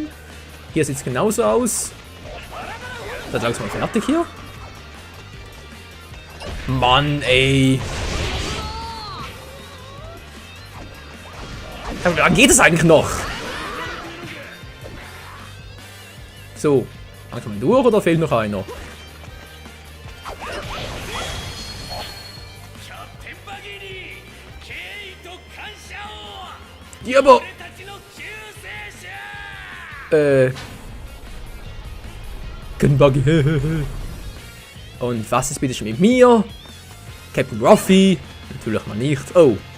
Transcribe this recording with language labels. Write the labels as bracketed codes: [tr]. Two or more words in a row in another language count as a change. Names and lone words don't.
[de] Hier sieht es genauso aus. Dann langsam mal fertig hier. Mann, ey. Aber wann geht es eigentlich noch? So. Langsam mal durch oder fehlt noch einer? [ja] キャプテンバギーに敬意と感謝を。 [de] Ja, aber... [ja] 俺たちの救世主。 [de] Gunbuggy. Und was ist bitte schon mit mir? Captain Ruffy? Natürlich mal nicht. Oh.